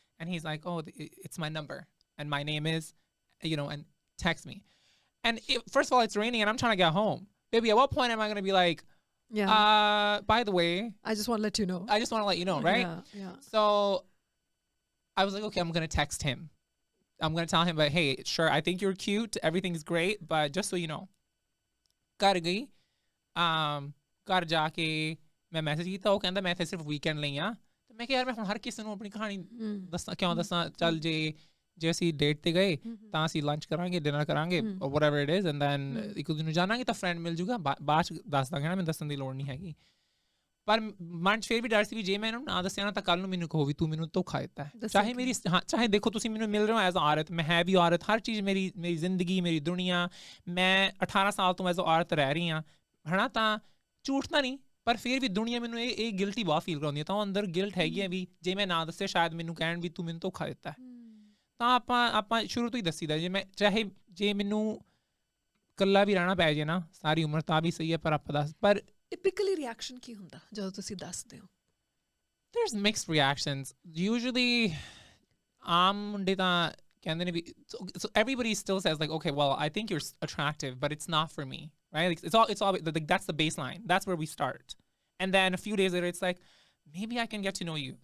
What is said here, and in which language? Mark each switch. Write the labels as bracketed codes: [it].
[en] And he's like, oh, it's my number, and my name is, and text me. And first of all, it's raining and I'm trying to get home. Baby, at what point am I going to be like, by the way, I just want to let you know. I just want to let you know, right? Yeah. So I was like, okay, I'm going to text him. I'm going to tell him, but hey, sure, I think you're cute. Everything's great. But just so you know, [pa] ਘਰ ਗਈ, ਘਰ ਜਾ ਕੇ ਮੈਂ message ਕੀਤਾ, ਉਹ ਕਹਿੰਦਾ ਮੈਂ ਇੱਥੇ ਸਿਰਫ ਵੀਕਐਂਡ ਲਈ ਆ। ਤੇ ਮੈਂ ਕਿਹਾ ਯਾਰ ਮੈਂ ਹੁਣ ਹਰ ਕਿਸੇ ਨੂੰ ਆਪਣੀ ਕਹਾਣੀ ਦੱਸਾਂ, ਕਿਉਂ ਦੱਸਾਂ? ਚੱਲ ਜੇ ਅਸੀਂ ਡੇਟ ਤੇ ਗਏ ਤਾਂ ਅਸੀਂ ਲੰਚ ਕਰਾਂਗੇ, ਡਿਨਰ ਕਰਾਂਗੇ, [en] whatever it is, and then [pa] ਇੱਕ ਦੂਜੇ ਨੂੰ ਜਾਣਾਂਗੇ ਤਾਂ ਫਰੈਂਡ ਮਿਲ ਜੂਗਾ, ਬਾਅਦ ਚ ਦੱਸ ਦਾਂਗੇ ਨਾ, ਮੈਨੂੰ ਦੱਸਣ ਦੀ ਲੋੜ ਨਹੀਂ ਹੈਗੀ। ਪਰ ਮਨ ਚ ਫਿਰ ਵੀ ਡਰ ਸੀ ਵੀ ਜੇ ਮੈਂ ਇਹਨੂੰ ਨਾ ਦੱਸਿਆ ਨਾ ਤਾਂ ਕੱਲ ਨੂੰ ਮੈਨੂੰ ਕਹੋ ਵੀ ਤੂੰ ਮੈਨੂੰ ਧੋਖਾ ਦਿੱਤਾ ਹੈ। ਚਾਹੇ ਮੇਰੀ ਚਾਹੇ ਦੇਖੋ ਤੁਸੀਂ ਮੈਨੂੰ ਮਿਲ ਰਹੇ ਹੋ ਐਜ਼ ਔਰਤ, ਮੈਂ ਹੈ ਵੀ ਔਰਤ, ਹਰ ਚੀਜ਼ ਮੇਰੀ ਜ਼ਿੰਦਗੀ, ਮੇਰੀ ਦੁਨੀਆ, ਮੈਂ 18 ਸਾਲ ਤੋਂ ਐਜ਼ ਔਰਤ ਰਹਿ ਰਹੀ ਹਾਂ, ਹੈ ਨਾ, ਤਾਂ ਝੂਠ ਤਾਂ ਨਹੀਂ, ਪਰ ਫਿਰ ਵੀ ਦੁਨੀਆ ਮੈਨੂੰ ਇਹ ਗਿਲਟੀ ਬਹੁਤ ਫੀਲ ਕਰਾਉਂਦੀ ਹੈ। ਤਾਂ ਉਹ ਅੰਦਰ ਗਿਲਟ ਹੈਗੀ ਹੈ ਵੀ ਜੇ ਮੈਂ ਨਾ ਦੱਸਿਆ ਸ਼ਾਇਦ ਮੈਨੂੰ ਕਹਿਣ ਵੀ ਤੂੰ ਮੈਨੂੰ ਧੋਖਾ ਦਿੱਤਾ ਹੈ। ਤਾਂ ਆਪਾਂ ਸ਼ੁਰੂ ਤੋਂ ਹੀ ਦੱਸੀਦਾ, ਜੇ ਮੈਨੂੰ ਇਕੱਲਾ ਵੀ ਰਹਿਣਾ ਪੈ ਜੇ ਨਾ ਸਾਰੀ ਉਮਰ ਤਾਂ ਵੀ ਸਹੀ ਹੈ, ਪਰ ਆਪਾਂ ਦੱਸ। ਪਰ ਟਿਪੀਕਲੀ ਰਿਐਕਸ਼ਨ ਕੀ ਹੁੰਦਾ ਜਦੋਂ ਤੁਸੀਂ ਦੱਸਦੇ ਹੋ? [en] there's mixed reactions usually. [pa] ਮੁੰਡੇ ਤਾਂ ਕਹਿੰਦੇ ਨੇ ਵੀ, [en] so everybody still says like, okay, well, I think you're attractive, but it's not for me, right? Like, it's all like, that's the baseline, that's where we start. And then a few days later it's like, maybe I can get to know you.